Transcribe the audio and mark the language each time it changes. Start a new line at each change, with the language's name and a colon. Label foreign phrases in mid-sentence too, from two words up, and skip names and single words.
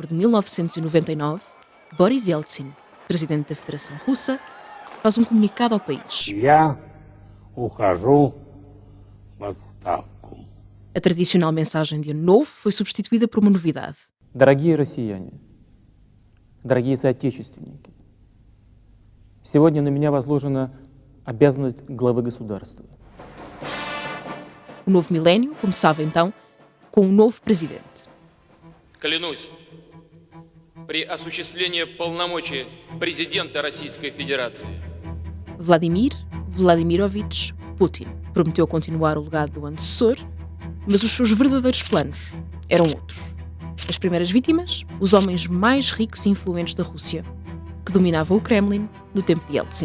Portuguese: de 1999, Boris Yeltsin, presidente da Federação Russa, faz um comunicado ao país. A tradicional mensagem de Ano Novo foi substituída por uma novidade.
Russian: Дорогие россияне, дорогие соотечественники, сегодня на меня возложена обязанность главы государства.
Portuguese: O novo milénio começava então com um novo presidente.
Russian: Клянусь, при осуществлении полномочий президента Российской Федерации.
Portuguese: Vladimir Vladimirovich Putin prometeu continuar o legado do antecessor, mas os seus verdadeiros planos eram outros. As primeiras vítimas, os homens mais ricos e influentes da Rússia, que dominavam o Kremlin no tempo de Yeltsin.